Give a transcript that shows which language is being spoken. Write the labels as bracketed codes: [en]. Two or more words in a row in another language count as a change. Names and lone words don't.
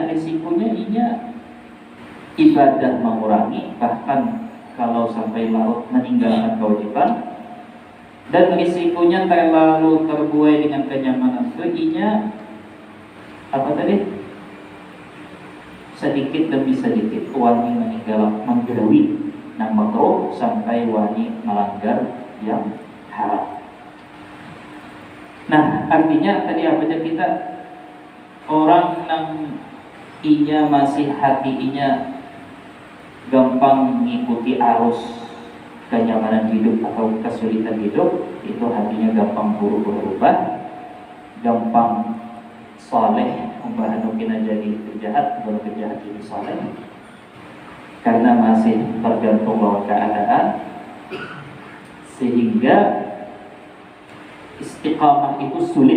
[bjn] Risikonya inya ibadah mengurangi, bahkan kalau sampai larut meninggalkan kewajiban. Dan risikonya terlalu terbuai dengan kenyamanan itu, inya apa tadi? Sedikit demi sedikit wani menggawi nang makruh sampai wani melanggar yang haram. Nah, artinya tadi apa aja kita orang yang inya masih hati inya gampang mengikuti arus kenyamanan hidup atau kesulitan hidup, itu hatinya gampang buru-buru berubah, gampang soleh, membahanukin jadi penjahat, baru penjahat jadi soleh, karena masih tergantung lawan keadaan, sehingga istiqamah itu sulit.